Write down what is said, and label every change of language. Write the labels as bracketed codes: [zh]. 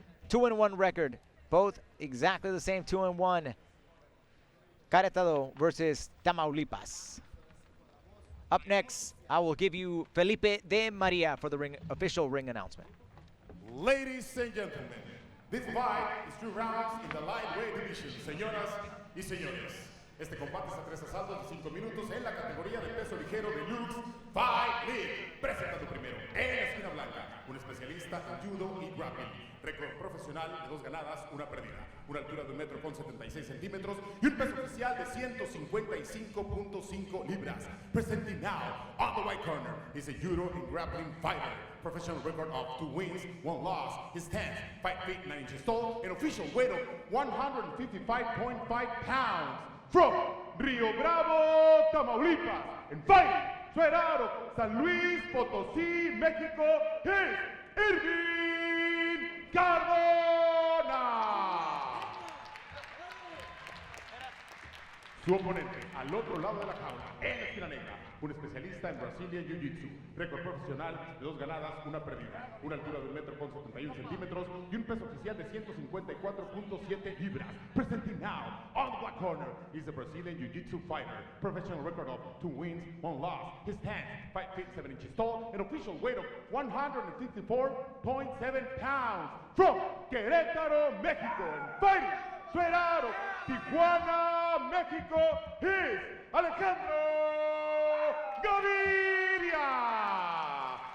[en] 2-1 record, both exactly the same, 2-1. Querétaro versus Tamaulipas. Up next, I will give you Felipe de Maria for the official ring announcement. Ladies and gentlemen, this fight is 2 rounds in the lightweight division. [es] Señoras y señores, este combate es a 3 asaltos de 5 minutos en la categoría de peso ligero de LUX Fight League. Presentando primero, en la esquina blanca, un especialista en judo y grappling. Récord profesional de 2 ganadas, 1 perdida. Una altura de 1,76 m y un peso oficial de 155.5 libras. [en] Presenting now, on the right corner, is a judo and grappling fighter. Professional record of 2 wins, 1 loss. He stands 5 feet 9 inches tall, an official weight of 155.5 pounds. From Rio Bravo, Tamaulipas, and fighting straight out of San Luis Potosí, Mexico, is Irving Cardona. [es] Su oponente, al otro lado de la jaula, en la esquina negra, un especialista en Brazilian Jiu-Jitsu, récord profesional de 2 ganadas, 1 perdida, una altura de 1,71 m y un peso oficial de 154.7 libras. [en] Presenting now, on the black corner, is the Brazilian Jiu-Jitsu fighter, professional record of 2 wins, 1 loss. His stands 5 feet 7 inches tall, an official weight of 154.7 pounds. From Querétaro, Mexico, and fighting straight out of Tijuana, Mexico, is Alejandro Gavidia.